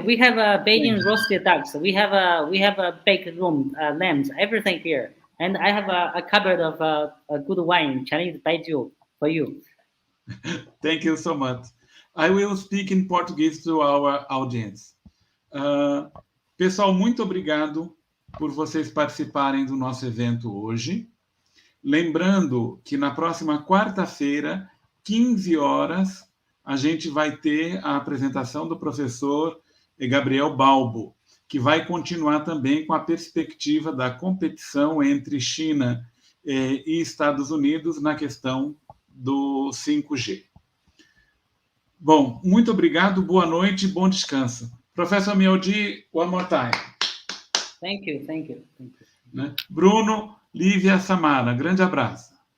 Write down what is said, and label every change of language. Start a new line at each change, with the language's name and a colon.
English: We have Beijing roasted ducks. We have a baked room, lambs, everything here, and I have a cupboard of a good wine, Chinese baijiu, for you. Thank you so much. I will speak in Portuguese to our audience.
Portuguese: Pessoal, muito obrigado por vocês participarem do nosso evento hoje. Lembrando que na próxima quarta-feira, 15 horas, a gente vai ter a apresentação do professor Gabriel Balbo, que vai continuar também com a perspectiva da competição entre China e Estados Unidos na questão do 5G. Bom, muito obrigado, boa noite, bom descanso.
English: Professor Miao, one more time. Thank you.
Portuguese: Bruno, Lívia, Samara, grande abraço.